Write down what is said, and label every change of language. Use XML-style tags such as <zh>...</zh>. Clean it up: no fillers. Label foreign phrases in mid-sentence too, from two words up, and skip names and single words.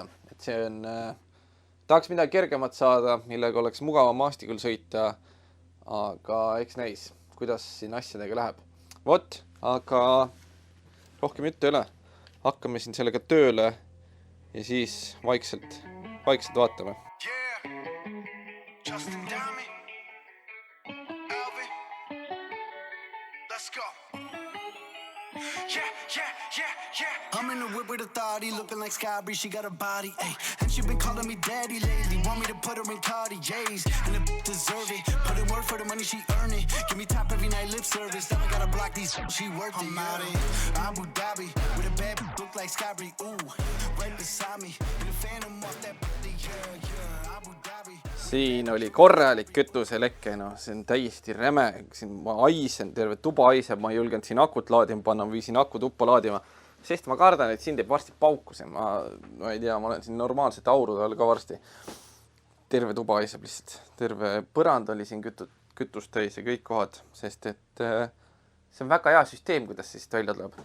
<et>Et see on, tahaks midagi kergemat saada, millega oleks mugava maastikul sõita, aga eks näis, kuidas siin asjadega läheb. Vot, aga rohkem juttu ei ole. Hakkame siin sellega tööle ja siis vaikselt vaatame.</et> <en>I'm in the whip with authority, looking like Skybri, she got a body, ayy. And she been calling me daddy lately, want me to put her in Cartier's. And the deserve it, put in work for the money she earn it. Give me top every night lip service, now I gotta block these, she worth it. I'm out in Abu Dhabi, with a bad look like Skybri, ooh. Right beside me, in a phantom off that body, yeah, Abu Dhabi.</en> <et>Siin oli korralik kütuselekke, no see on täiesti räme, siin ma aisen, terve tuba aiseb, ma ei julgenud siin akut laadima panna, ma viisin aku tuppa laadima, sest ma kardan, et siin teeb varsti paukuse, ma ei tea, ma olen siin normaalselt aurude all ka varsti. Terve tuba aiseb lihtsalt, terve põrand oli siin kütust täis ja kõik kohad, sest et see on väga hea süsteem, kuidas siis välja tuleb.</et>